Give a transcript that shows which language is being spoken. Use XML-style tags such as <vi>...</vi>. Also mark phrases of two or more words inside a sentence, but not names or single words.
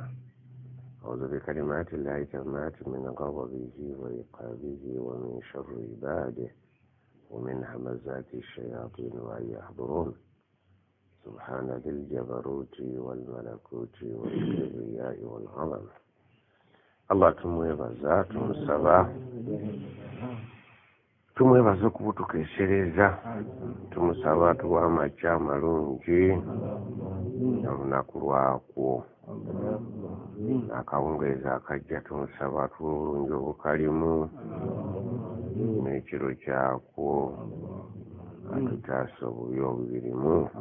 <ar>أعوذ بكلمات الله تامات من غضبه وعقابه ومن شر عباده ومن همزات الشياطين وأن يحضرون. سبحان ذي الجبروت والملكوت والكبرياء والعظمة.</ar> <lg>الله tumwebaza tumusaba okubutukesereza, tumusaba tuwa amakya amalungi olunaku lwakwo, akawungeezi akajja tumusaba tuwa obulungi obukalimu n'ekiro kyakwo, atutaasa obubi obubirimu.</lg>